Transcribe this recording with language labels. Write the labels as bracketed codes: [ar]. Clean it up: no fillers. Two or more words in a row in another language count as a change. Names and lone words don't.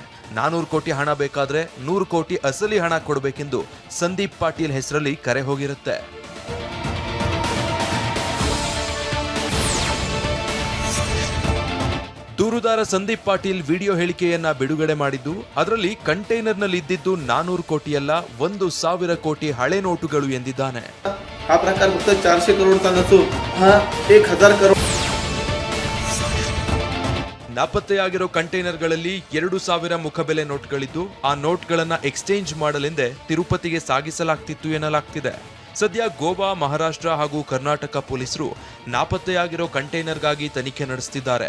[kn] 400 ಕೋಟಿ ಹಣ ಬೇಕಾದ್ರೆ 100 ಕೋಟಿ ಅಸಲಿ ಹಣ ಕೊಡಬೇಕೆಂದು ಸಂದೀಪ್ ಪಾಟೀಲ್ ಹೆಸರಲ್ಲಿ ಕರೆ ಹೋಗಿರುತ್ತೆ. ದೂರುದಾರ ಸಂದೀಪ್ ಪಾಟೀಲ್ ವಿಡಿಯೋ ಹೇಳಿಕೆಯನ್ನ ಬಿಡುಗಡೆ ಮಾಡಿದ್ದು, ಅದರಲ್ಲಿ ಕಂಟೈನರ್ನಲ್ಲಿ ಇದ್ದಿದ್ದು 400 ಕೋಟಿಯಲ್ಲ, 1,000 ಕೋಟಿ ಹಳೆ ನೋಟುಗಳು ಎಂದಿದ್ದಾನೆ. [mr] हा प्रकार फक्त 400 करोडचा नसून हा 1000 करोड. [kn] ನಾಪತ್ತೆಯಾಗಿರೋ ಕಂಟೈನರ್ಗಳಲ್ಲಿ 2,000 ಮುಖಬೆಲೆ ನೋಟ್ಗಳಿದ್ದು, ಆ ನೋಟ್ಗಳನ್ನ ಎಕ್ಸ್ಚೇಂಜ್ ಮಾಡಲೆಂದೇ ತಿರುಪತಿಗೆ ಸಾಗಿಸಲಾಗ್ತಿತ್ತು ಎನ್ನಲಾಗ್ತಿದೆ. ಸದ್ಯ ಗೋವಾ, ಮಹಾರಾಷ್ಟ್ರ ಹಾಗೂ ಕರ್ನಾಟಕ ಪೊಲೀಸರು ನಾಪತ್ತೆಯಾಗಿರೋ ಕಂಟೈನರ್ಗಾಗಿ ತನಿಖೆ ನಡೆಸುತ್ತಿದ್ದಾರೆ.